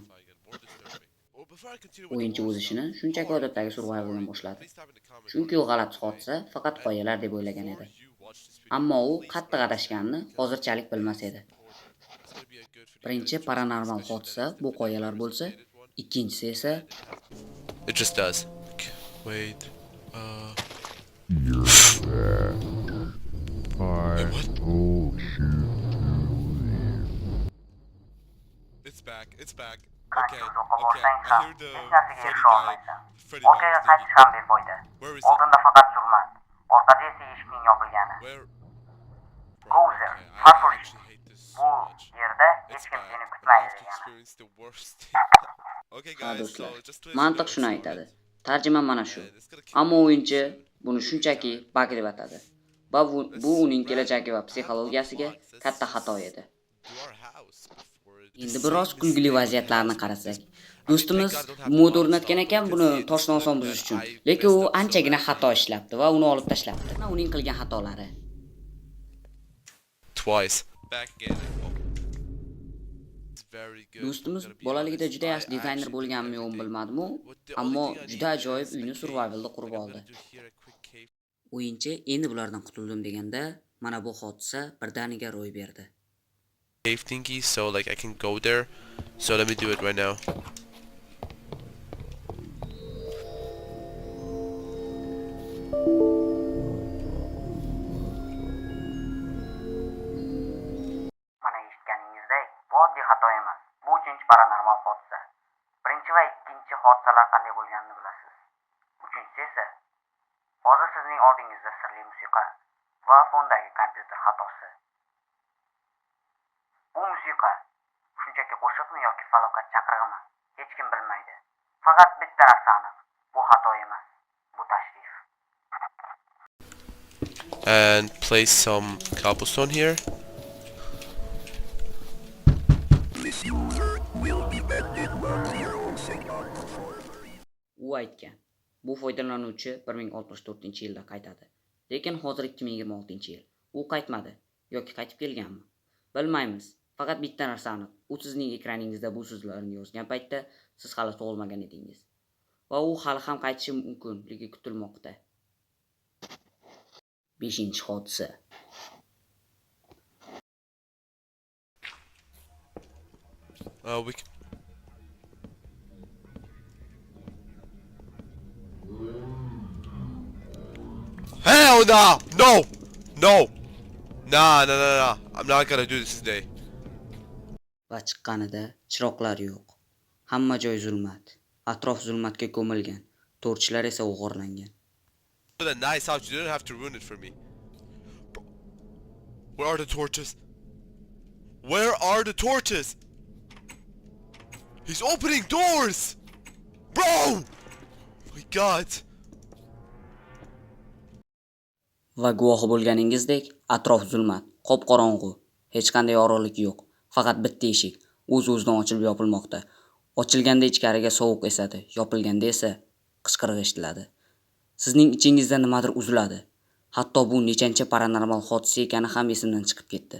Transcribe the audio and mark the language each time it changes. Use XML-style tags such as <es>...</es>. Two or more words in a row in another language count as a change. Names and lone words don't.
<uz>O'yinchi o'z ishini shunchaki odatdagi survivaldan boshladi. Chunki u g'alati hodisa faqat qoyalar deb o'ylagan edi. Ammo u qattiq adashganini hozirchalik bilmas edi. Birinchi paranormal hodisa bu qoyalar bo'lsa, ikkinchisi esa</uz> <en>It just does. Wait. It's back. It's back. Okay.</en> <uz>Qancha uzoqqa</uz> <en>Okay.</en> <uz>borsang</uz> <en>I</en> <uz>ham</uz> <en>hear the</en> <uz>hech narsaga</uz> <en>Freddy</en> <uz>erisha</uz> <en>guy.</en> <uz>olmaysan.</uz> <en>Freddy guy</en> <uz>Orqaga</uz> <en>is</en> <uz>qaytish</uz> <en>digging.</en> <uz>ham befoyda.</uz> <en>Where is it?</en> <uz>Oldinda faqat zulmat, orqada esa eshikning yopilgani.</uz> <en>Where? Go Bro, there. okay. Far I for actually hate this so</en> <uz>Bu</uz> <en>much.</en> <uz>yerda hech</uz> <en>It's</en> <uz>kim</uz> <en>bad.</en> <uz>seni</uz> <en>I'm</en> <uz>kutmaydi</uz> <en>about to</en> <uz>degani.</uz> <en>experience the worst thing. Okay,</en> <uz>Ha</uz> <en>guys.</en> <uz>do'stlar,</uz> <en>So just to</en> <uz>mantiq</uz> <en>let you</en> <uz>shuni</uz> <en>know,</en> <uz>aytadi.</uz> <en>it's not-</en> <uz>Tarjima mana shu.</uz> <en>Man, it's gonna kill</en> <uz>Ammo</uz> <en>me</en> <uz>o'yinchi</uz> <en>soon.</en> <uz>buni shunchaki bug deb atadi. Va bu uning kelajagi va psixologiyasiga katta xato edi.</uz> <en>To our house before it-</en> <uz>Endi</uz> <en>the</en> <uz>biroz</uz> <en>same</en> <uz>kulgili</uz> <en>mistake</en> <uz>vaziyatlarni</uz> <en>as</en> <uz>qarasak.</uz> <en>this.</en> <uz>Do'stimiz</uz> <en>Thank God I don't have</en> <uz>mod</uz> <en>the</en> <uz>o'rnatgan</uz> <en>box</en> <uz>ekan</uz> <en>now.</en> <uz>buni</uz> <en>You can see it's</en> <uz>toshdan oson</uz> <en>like</en> <uz>buzish</uz> <en>that.</en> <uz>uchun.</uz> <en>I</en> <uz>Lekin u</uz> <en>messed up so</en> <uz>anchagina</uz> <en>bad.</en> <uz>xato ishlabdi va uni olib tashlabdi. Mana uning qilgan xatolari.</uz> <en>Twice. Back again. Oh. It's very good.</en> <uz>Do'stimiz</uz> <en>Gotta be</en> <uz>bolaligida</uz> <en>honest.</en> <uz>juda</uz> <en>I</en> <uz>yaxshi dizayner</uz> <en>actually</en> <uz>bo'lganmi</uz> <en>did</en> <uz>yo'q</uz> <en>everything.</en> <uz>bilmadim-u,</uz> <en>What the</en> <uz>ammo</uz> <en>only thing I</en> <uz>juda</uz> <en>need</en> <uz>ajoyib</uz> <en>is</en> <uz>uyni</uz> <en>a</en> <uz>survivalda</uz> <en>cave.</en> <uz>qurib</uz> <en>Like, I'm</en> <uz>oldi.</uz> <en>gonna do here a quick cave.</en> <uz>O'yinchi endi bulardan qutuldim deganda, mana bu hodisa birdaniga ro'y berdi.</uz> <en>Cave thingy, so like I can go there. So let me do it right now.</en> <uz>Mana eshitganingizdek, bu oddiy xato emas. Bu 3-chi paranormal hodisa. Birinchi va ikkinchi hodisalar qanday bo'lganini bilasiz. Uchinchisi esa hozir sizning oldingizda sirli musiqa va fondagi kompyuter xatosi. Bu musiqa shunchaki qo'shiqmi yoki falokat chaqirig'imi? Hech kim bilmaydi. Faqat bitta narsa aniq. Bu xato emas. Bu tashrif.</uz> <en>And place some cobblestone here.</en> <uz>U aytgan, bu foydalanuvchi 1064-yilda qaytadi. Lekin hozir 2026-yil. U qaytmadi yoki qaytib kelganmi? Bilmaymiz. Faqat bitta narsa aniq. U sizning ekraningizda bu so'zlarni yozgan paytda siz hali tug'ilmagan edingiz. Va u hali ham qaytishi mumkinligi kutilmoqda. 5-hodisa.</uz> <en>We can... Hell no! No! No! Nah. I'm not gonna do this today.</en> <uz>Va chiqqanida chiroqlar yo'q. Hamma joy zulmat. Atrof zulmatga ko'milgan. Torchlar esa o'g'irlangan.</uz> <en>A nice house. You didn't have to ruin it for me. Bro, where are the torches? Where are the torches? He's opening doors! Bro! My God.</en> <uz>Va guvohi bo'lganingizdek, atrof zulmat, qop-qorong'u, hech qanday yorug'lik yo'q. Faqat bitta eshik o'z-o'zidan ochilib yopilmoqda. Ochilganda ichkariga sovuq esadi, yopilganda esa qichqiriq eshitiladi. Sizning ichingizda nimadir uziladi. Hatto bu nechanchi paranormal hodisa ekani ham esimdan chiqib ketdi.</uz>